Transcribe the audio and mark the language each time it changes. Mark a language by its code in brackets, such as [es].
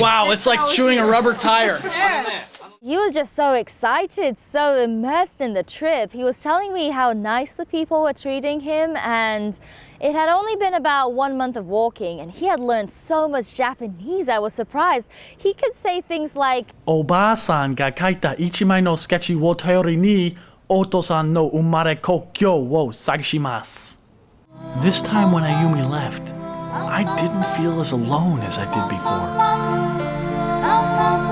[en] Wow, it's like chewing a rubber tire. He was just so excited, so immersed in the trip. He was telling me how nice the people were treating him, and it had only been about 1 month of walking, and he had learned so much Japanese. I was surprised. He could say things like, [ja] おばあさんが描いた一枚のスケッチを頼りに、お父さんの生まれ故郷を探します。 [en] This time when Ayumi left, I didn't feel as alone as I did before.